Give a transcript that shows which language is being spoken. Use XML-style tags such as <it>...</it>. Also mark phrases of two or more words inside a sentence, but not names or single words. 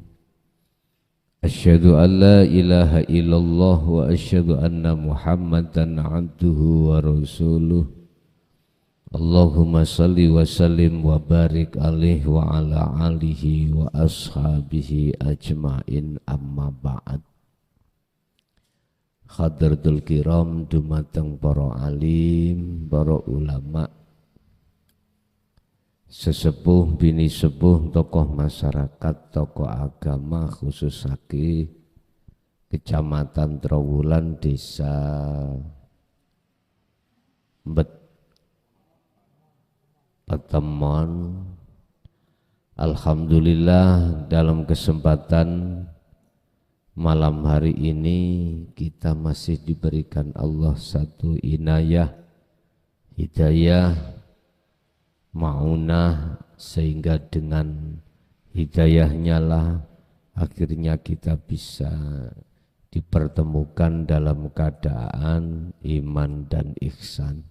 <ar>أشهد أن لا إله إلا الله وأشهد أن محمدا عبده ورسوله. اللهم صل وسلم وبارك عليه وعلى آله وأصحابه أجمعين أما بعد. حضرة الكرام</ar> <jv>dumateng para alim, para ulama, sesepuh bini sepuh, tokoh masyarakat, tokoh agama, khususake Kecamatan Trowulan, Desa Petemon.</jv> <id>Alhamdulillah, dalam kesempatan malam hari ini kita masih diberikan Allah satu inayah, hidayah, ma'unah, sehingga dengan hidayahnya lah akhirnya kita bisa dipertemukan dalam keadaan iman dan ihsan.</id>